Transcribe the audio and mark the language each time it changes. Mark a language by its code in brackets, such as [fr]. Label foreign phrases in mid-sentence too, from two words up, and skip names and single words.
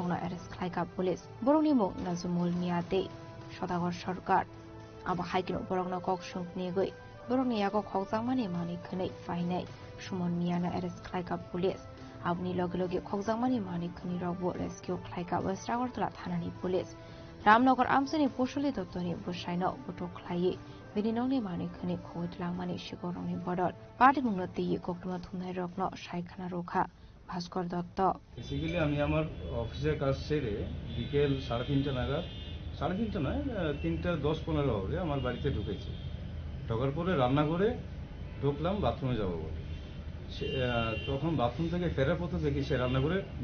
[trp] no Eres Klaika Police Boroni Mung Nazumul Miate Shodagor Shorgar Abaikino Borogno Kokshunk Negui Boroni Yago Hogsangmani Mani Kane Fine Shumon Miana Eres Klaika Police Abni Logilogi Hogsangmani Mani Kani Robo Rescue Klaika Westagor Hanani Police Ramnogor Amseni Pushuli Dotoni Bushaino Buto Klaye Vidinoni Mani Kani Koit Langmani Shigoroni Bodol Party Munoti Koktuma Tunai Rokno Shaikana Roka Bhaskor Dotto [bn] বেসিক্যালি আমি আমার অফিসের কাজ সেরে বিকেল 3:30 নাগাদ 3:30 নয় 3:10-15 হবে আমার বাড়িতে ঢুকেছি ঢোকার পরে রান্না করে ঢুকলাম বাথরুমে যাব বলে তখন বাথরুম থেকে ফেরার পথে দেখি সে রান্না করে